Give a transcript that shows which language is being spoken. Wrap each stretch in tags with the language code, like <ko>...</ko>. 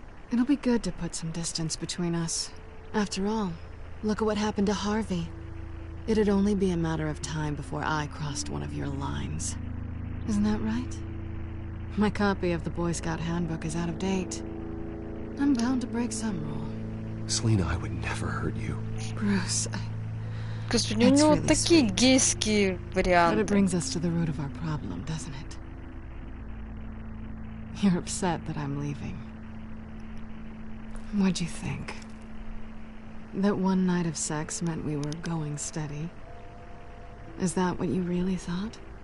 <en>It'll be good to put some distance between us. After all, look at what happened to Harvey. It'd only be a matter of time before I crossed one of your lines. Isn't that right? My copy of the Boy Scout Handbook is out of date. I'm bound to break some rule. Selena, I would never hurt you. Bruce,</en> <ru>Господи, у него такие гейские варианты.</ru> <en>But it brings us to the root of our problem, doesn't it? You're upset that I'm leaving. What'd you think? That one night of sex meant we were going steady? Is that what you really thought?</en>